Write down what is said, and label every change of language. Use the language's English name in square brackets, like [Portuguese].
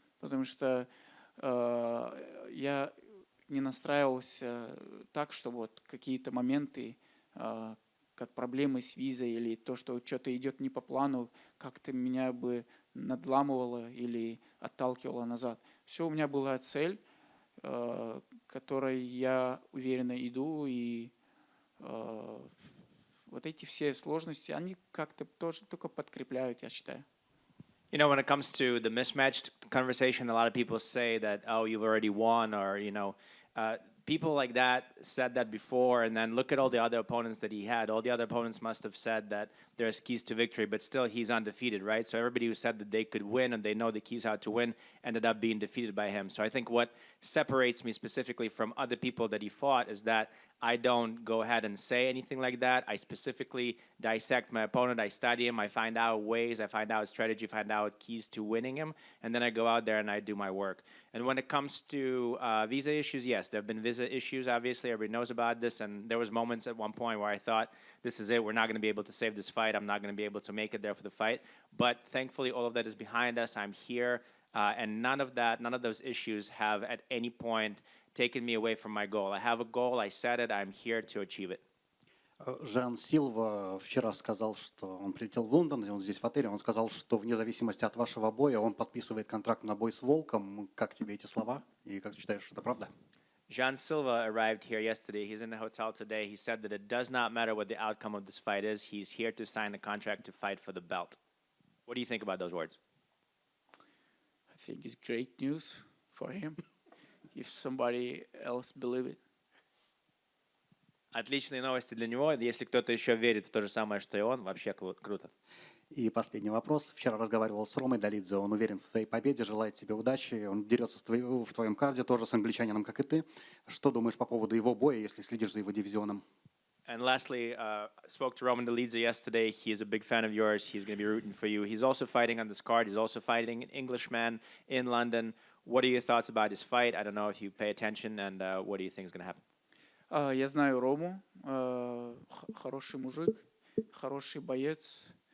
[Russian] Потому что я не настраивался так, что вот какие-то моменты, как проблемы с визой или то, что что-то идет не по плану, как-то меня бы надламывало или отталкивало назад. Все, у меня была цель, к которой я уверенно иду, и вот эти все сложности, они как-то тоже только подкрепляют, я считаю. [English] You know, when it comes to the mismatched conversation, a lot of people say that, oh, you've already won, or, people like that said that before, and then look at all the other opponents that he had. All the other opponents must have said that there's keys to victory, but still he's undefeated, right? So everybody who said that they could win and they know the keys how to win ended up being defeated by him. So I think what separates me specifically from other people that he fought is that I don't go ahead and say anything like that. I specifically dissect my opponent. I study him. I find out ways. I find out strategy. Find out keys to winning him. And then I go out there and I do my work. And when it comes to visa issues, yes, there have been visa issues, obviously. Everybody knows about this. And there was moments at one point where I thought, this is it. We're not going to be able to save this fight. I'm not going to be able to make it there for the fight. But thankfully, all of that is behind us. I'm here. And none of those issues have at any point taken me away from my goal. I have a goal, I set it, I'm here to achieve it. [Russian] Жан Силва вчера сказал, что он прилетел в Лондон, и он здесь в отеле, он сказал, что вне зависимости от вашего боя он подписывает контракт на бой с Волком. Как тебе эти слова? И как ты считаешь, это правда? [English] Jean Silva arrived here yesterday. He's in the hotel today. He said that it does not matter what the outcome of this fight is. He's here to sign a contract to fight for the belt. What do you think about those words? I think it's great news for him if somebody else believe it. [Russian] Отличные новости для него. Если кто-то еще верит в то же самое, что и он, вообще круто. И последний вопрос. Вчера разговаривал с Ромой Долидзе. Он уверен в твоей победе, желает тебе удачи. Он дерется в твоем карде, тоже с англичанином, как и ты. Что думаешь по поводу его боя, если следишь за его дивизионом? [English] And lastly, spoke to Roman Dolidze yesterday. He is a big fan of yours. He's going to be rooting for you. He's also fighting on this card. He's also fighting an Englishman in London. What are your thoughts about his fight? I don't know if you pay attention, and what do you think is going to happen? [Russian] Я знаю Рому, хороший мужик, хороший боец.